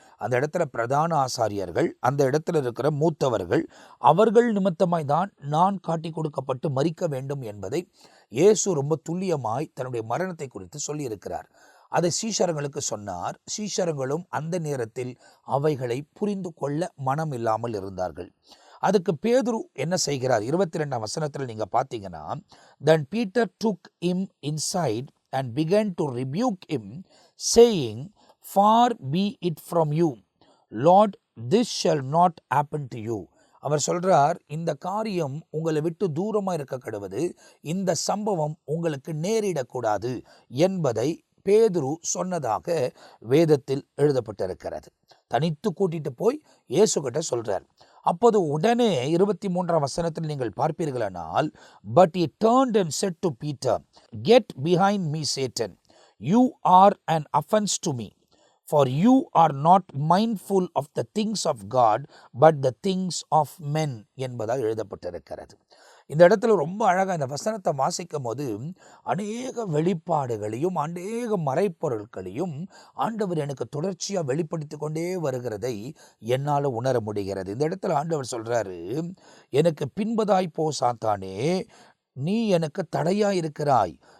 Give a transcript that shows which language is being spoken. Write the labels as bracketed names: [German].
[Tamil] அந்த இடத்துல பிரதான ஆசாரியர்கள், அந்த இடத்துல இருக்கிற மூத்தவர்கள், அவர்கள் நிமித்தமாய் தான் நான் காட்டி கொடுக்கப்பட்டு மரிக்க வேண்டும் என்பதை இயேசு ரொம்ப துல்லியமாய் தன்னுடைய மரணத்தை குறித்து சொல்லியிருக்கிறார். அதை சீஷர்களுக்கு சொன்னார். சீஷர்களும் அந்த நேரத்தில் அவைகளை புரிந்து கொள்ள மனம் இல்லாமல் இருந்தார்கள். அதுக்கு பேதுரு என்ன செய்கிறார்? 22ஆம் வசனத்தில் நீங்க பார்த்தீங்கன்னா, [English] then Peter took him inside and began to rebuke him, saying, far be it from you, Lord, this shall not happen to you. [Tamil] அவர் சொல்றார், இந்த காரியம் உங்களை விட்டு தூரமாக இருக்க கடவுது, இந்த சம்பவம் உங்களுக்கு நேரிடக்கூடாது என்பதை பேதுரு சொன்னதாக வேதத்தில் எழுதப்பட்டிருக்கிறது. தனித்து கூட்டிட்டு போய் இயேசு கிட்ட சொல்றார். அப்போது உடனே 23ஆம் வசனத்தில் நீங்கள் பார்ப்பீர்களானால், [English] but he turned and said to Peter, get behind me, Satan, you are an offense to me, for you are not mindful of the things of God but the things of men [Tamil] என்பதாக எழுதப்பட்டிருக்கிறது. இந்த இடத்துல ரொம்ப அழகாக இந்த வசனத்தை வாசிக்கும் போது அநேக வெளிப்பாடுகளையும் அநேக மறைப்பொருட்களையும் ஆண்டவர் எனக்கு தொடர்ச்சியாக வெளிப்படுத்தி கொண்டே வருகிறதை என்னால் உணர முடிகிறது. இந்த இடத்துல ஆண்டவர் சொல்றாரு, எனக்கு பின்பதாய் போ சாத்தானே, நீ எனக்கு தடையாக இருக்கிறாய்.